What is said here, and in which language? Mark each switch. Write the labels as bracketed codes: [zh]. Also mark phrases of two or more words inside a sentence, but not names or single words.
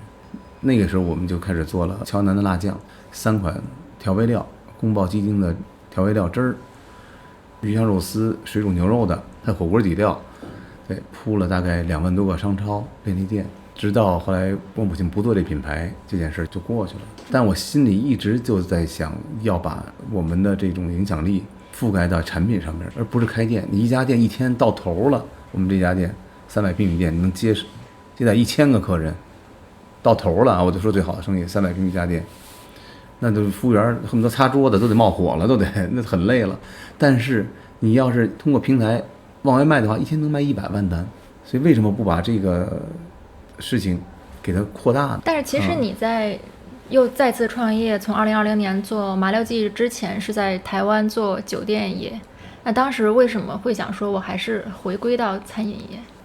[zh] 那個時候我們就開始做了喬南的辣醬，3款調味料，宮保雞丁的調味料汁兒，魚香肉絲、水煮牛肉的，還有火鍋底料，对，鋪了大概2萬多個商超、便利店，直到後來我母親不做這品牌，這件事就過去了。但我心裡一直就在想，要把我們的這種影響力覆蓋到產品上面，而不是開店。你一家店一天到頭了，我們這家店300平米店，你能接待1000個客人，到頭了啊！我就說最好的生意，300平米一家店。那都服務員恨不得擦桌子都得冒火了，都得那很累了。但是你要是通過平台往外賣的話，一天能賣100萬單。所以為什麼不把這個事情給它擴大呢？但是其實你在又再次創業，從2020年做麻六記之前是在台灣做酒店業。那當時為什麼會想說我還是回歸到餐飲業？